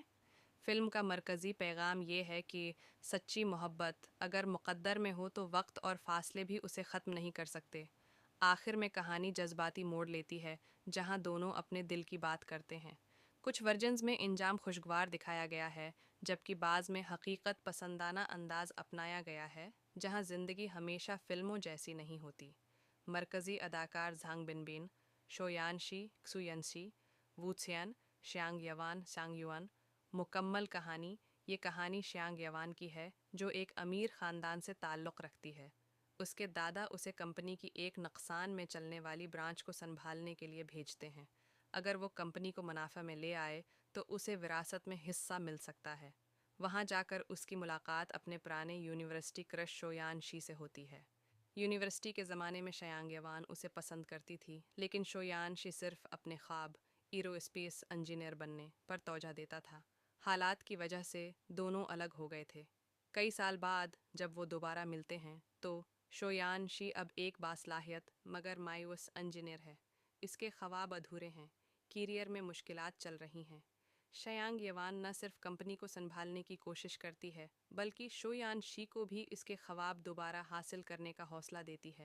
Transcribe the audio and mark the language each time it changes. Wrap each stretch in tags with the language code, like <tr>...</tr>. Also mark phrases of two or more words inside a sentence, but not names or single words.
<ur>فلم کا مرکزی پیغام یہ ہے کہ سچی محبت اگر مقدر میں ہو تو وقت اور فاصلے بھی اسے ختم نہیں کر سکتے۔ آخر میں کہانی جذباتی موڑ لیتی ہے جہاں دونوں اپنے دل کی بات کرتے ہیں۔ کچھ ورژنز میں انجام خوشگوار دکھایا گیا ہے، جبکہ بعض میں حقیقت پسندانہ انداز اپنایا گیا ہے جہاں زندگی ہمیشہ فلموں جیسی نہیں ہوتی۔ مرکزی اداکار زھانگ بنبین، شویان شی کسوینسی، وو ژین، شیانگ یوان سانگ یوان۔ مکمل کہانی: یہ کہانی شیانگ یوان کی ہے جو ایک امیر خاندان سے تعلق رکھتی ہے۔ اس کے دادا اسے کمپنی کی ایک نقصان میں چلنے والی برانچ کو سنبھالنے کے لیے بھیجتے ہیں۔ اگر وہ کمپنی کو منافع میں لے آئے تو اسے وراثت میں حصہ مل سکتا ہے۔ وہاں جا کر اس کی ملاقات اپنے پرانے یونیورسٹی کرش شویان شی سے ہوتی ہے۔ یونیورسٹی کے زمانے میں شیانگ یوان اسے پسند کرتی تھی، لیکن شویان شی صرف اپنے خواب</ur> <en>aerospace engineer</en> <ur>بننے پر توجہ دیتا تھا۔ حالات کی وجہ سے دونوں الگ ہو گئے تھے۔ کئی سال بعد جب وہ دوبارہ ملتے ہیں تو شویان شی اب ایک باصلاحیت مگر مایوس انجینئر ہے. اس کے خواب ادھورے ہیں، کریئر میں مشکلات چل رہی ہیں. شیانگ یوان نہ صرف کمپنی کو سنبھالنے کی کوشش کرتی ہے بلکہ شویان شی کو بھی اس کے خواب دوبارہ حاصل کرنے کا حوصلہ دیتی ہے.</ur>